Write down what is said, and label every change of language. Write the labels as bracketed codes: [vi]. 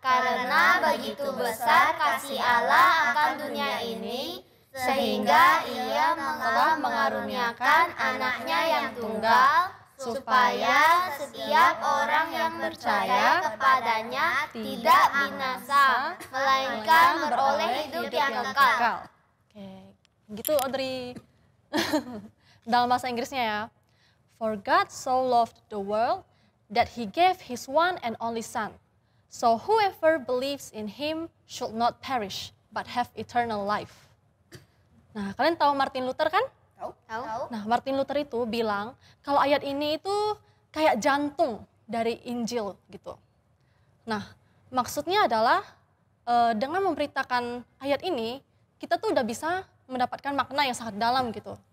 [id] Karena begitu besar kasih Allah akan dunia ini, sehingga ia telah mengaruniakan anaknya yang tunggal, supaya setiap orang yang percaya kepadanya tidak binasa, melainkan beroleh hidup yang kekal. Oke, gitu Audrey. Dalam bahasa Inggrisnya ya. [en] For God so loved the world that he gave his one and only son. So whoever believes in him should not perish, but have eternal life. [id] Nah, kalian tahu Martin Luther kan? Tahu? Nah, Martin Luther itu bilang kalau ayat ini itu kayak jantung dari Injil gitu. Nah, maksudnya adalah dengan memberitakan ayat ini, kita tuh udah bisa mendapatkan makna yang sangat dalam gitu.